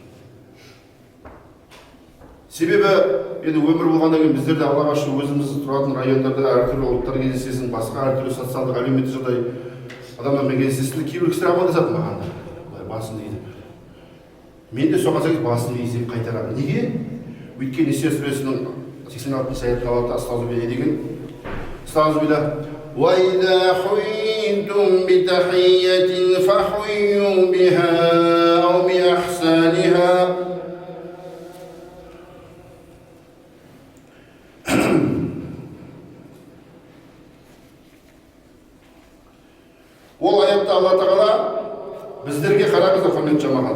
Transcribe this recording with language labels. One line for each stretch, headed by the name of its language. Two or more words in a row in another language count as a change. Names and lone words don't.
Kazakh: Себебі енді өмір болғаннан кейін біздерде Аллаға шүкір өзіміз тұратын райондарда әртүрлі ұлттар кездесесің, басқа әртүрлі социалдық әлеуметтік жағдай адамдармен кездесесің, кейбір кісілер амандасады маған да, басын дейді. Мен де соған сәйкес басын изеп қайтарамын. Неге? Өйткені Нисия сүресінің 86 аятта Алла астағфирулла деген астағфирулла
Arabic: وإذا حييتم بتحية فحيوا بها أو بأحسنها.
Kazakh: Ол аятта Алла Тағала біздерге қараңыздар, құрметті жамағат.